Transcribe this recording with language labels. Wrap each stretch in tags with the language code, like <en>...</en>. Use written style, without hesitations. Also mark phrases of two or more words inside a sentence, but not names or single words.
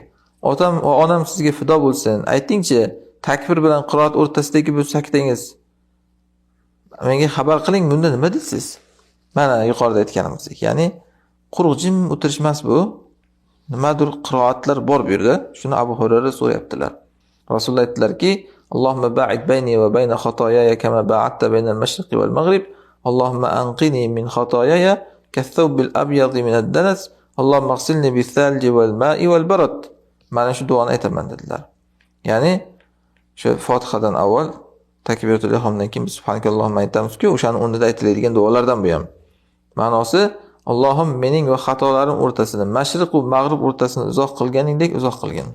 <uz>Otam va onam sizga fido bo'lsin. Aytingchi, takbir bilan qiroat o'rtasidagi bu saktangiz menga xabar qiling, bunda nima deysiz? Mana yuqorida aytganimizdek, ya'ni quruq jim o'tirish emas bu. Nimadir qiroatlar bor bu yerda. Shuni Abu Hurayra so'rayaptilar. Rasululloh aytdilarki,</uz> <ar>اللهم باعد بيني وبين خطاياي كما باعدت بين المشرق والمغرب. اللهم نقني من خطاياي كالثوب الأبيض من الدنس. اللهم اغسلني بالثلج والماء والبرد.</ar> <uz>Mana shu duoni aytaman dedilar. Ya'ni shu Fotihadan avval takbiratul ihromdan keyin subhanakallohumma aytamiz-ku, o'shani o'rnida aytiladigan duolardan bu ham. Ma'nosi Allohim mening va xatolarim o'rtasini, mashriq va mag'rib o'rtasini uzoq qilganingdek uzoq qilgin.</uz>